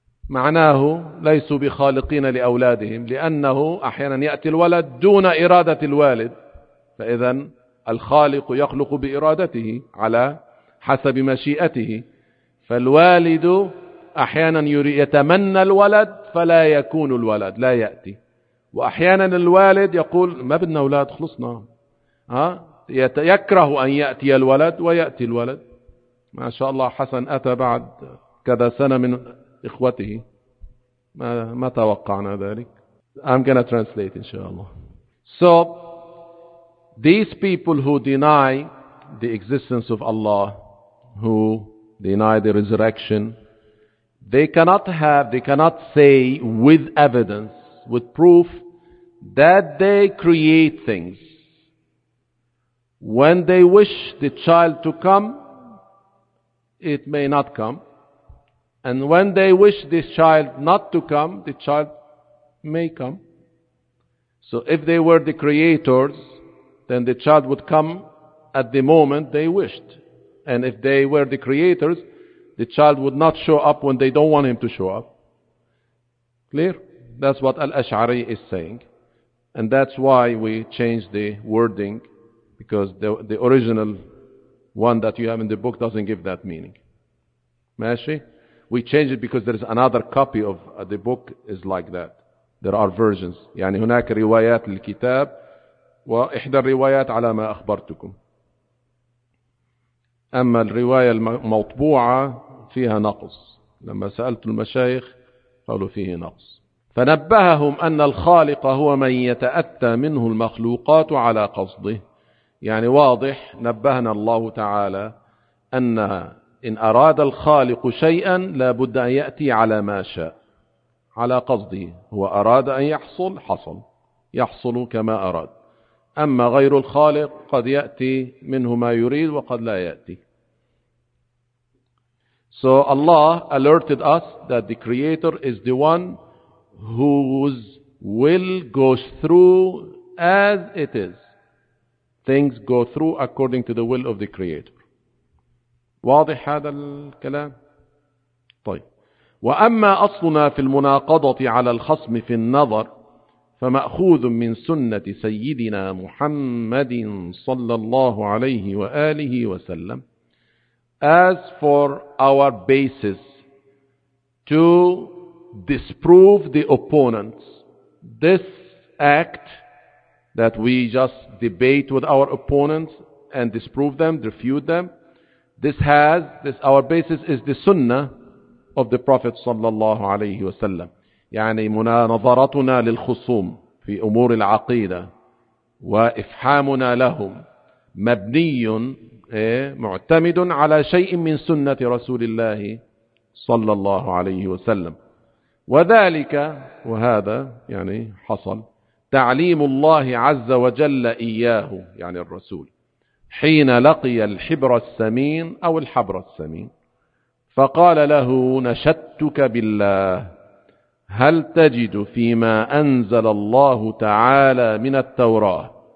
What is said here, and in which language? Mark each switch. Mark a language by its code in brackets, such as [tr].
[ar] معناه ليسوا بخالقين لأولادهم, لأنه أحيانا يأتي الولد دون إرادة الوالد, فإذا الخالق يخلق بإرادته على حسب مشيئته, فالوالد أحيانا يتمنى الولد فلا يكون الولد, لا يأتي, وأحيانا الوالد يقول ما بدنا أولاد خلصنا, ها, يكره أن يأتي الولد ويأتي الولد. ما شاء الله حسن أتى بعد كذا سنة من إخوته, ما توقعنا ذلك. [en] I'm gonna translate إن شاء الله. So these people who deny the existence of Allah, who deny the resurrection, they cannot say with evidence, with proof, that they create things. When they wish the child to come, it may not come. And when they wish this child not to come, the child may come. So if they were the creators, then the child would come at the moment they wished. And if they were the creators, the child would not show up when they don't want him to show up. Clear? That's what Al-Ash'ari is saying. And that's why we changed the wording, because the original one that you have in the book doesn't give that meaning. Mashi? We change it because there is another copy of the book is like that. There are versions. [ar] يعني هناك روايات للكتاب وإحدى الروايات على ما أخبرتكم. أما الرواية المطبوعة فيها نقص. لما سألت المشايخ قالوا فيه نقص. فنبههم أن الخالق هو من يتأتى منه المخلوقات على قصده. يعني واضح نبهنا الله تعالى أن إن أراد الخالق شيئا لا بد أن يأتي على ما شاء, على قصده, هو أراد أن يحصل حصل, يحصل كما أراد. أما غير الخالق قد يأتي منه ما يريد وقد لا يأتي. [en] So Allah alerted us that the creator is the one whose will goes through as it is. things go through according to the will of the Creator. [ar] واضح هذا الكلام؟ طيب. وأما أصلنا في المناقضة على الخصم في النظر فمأخوذ من سنة سيدنا محمد صلى الله عليه وآله وسلم. [en] As for our basis to disprove the opponents, this act that we just debate with our opponents and disprove them, refute them, this our basis is the sunnah of the Prophet [ar] صلى الله عليه وسلم. يعني مناظرتنا للخصوم في أمور العقيدة وإفحامنا لهم مبني معتمد على شيء من سنة رسول الله صلى الله عليه وسلم. وذلك وهذا يعني حصل تعليم الله عز وجل إياه يعني الرسول حين لقي الحبر السمين أو الحبر السمين فقال له نشدتك بالله هل تجد فيما أنزل الله تعالى من التوراة